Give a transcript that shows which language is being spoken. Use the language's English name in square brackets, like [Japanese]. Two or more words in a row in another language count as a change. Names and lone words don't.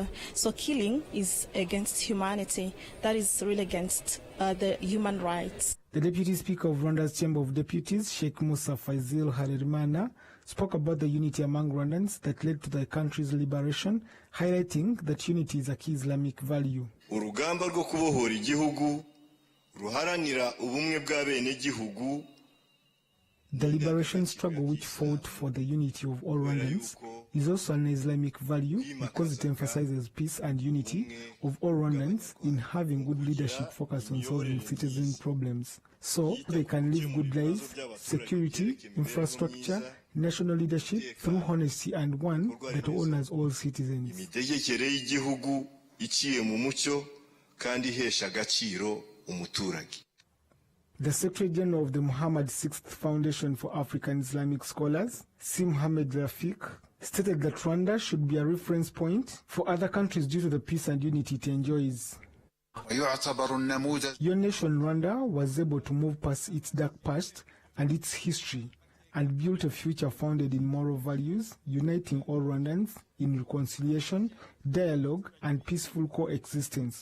[English] So killing is against humanity. That is really against the human rights. The Deputy Speaker of Rwanda's Chamber of Deputies, Sheikh Musa Faisal Harerimana, spoke about the unity among Rwandans that led to the country's liberation, highlighting that unity is a key Islamic value. [Kinyarwanda] Urugamba rwo kubohora igihugu ruharanira ubumwe bw'abenegihugu. [English] The liberation struggle, which fought for the unity of all Rwandans, is also an Islamic value because it emphasizes peace and unity of all Rwandans in having good leadership focused on solving citizen problems, so they can live good lives, security, infrastructure, national leadership through honesty, and one that honors all citizens. [Kinyarwanda] Imitegekere y'igihugu iciye mu mucyo kandi ihesha agaciro umuturage. [English] The Secretary General of the Muhammad VI Foundation for African Islamic Scholars, Si Mohamed Rafiq, stated that Rwanda should be a reference point for other countries due to the peace and unity it enjoys. Your nation, Rwanda, was able to move past its dark past and its history and built a future founded in moral values, uniting all Rwandans in reconciliation, dialogue, and peaceful coexistence.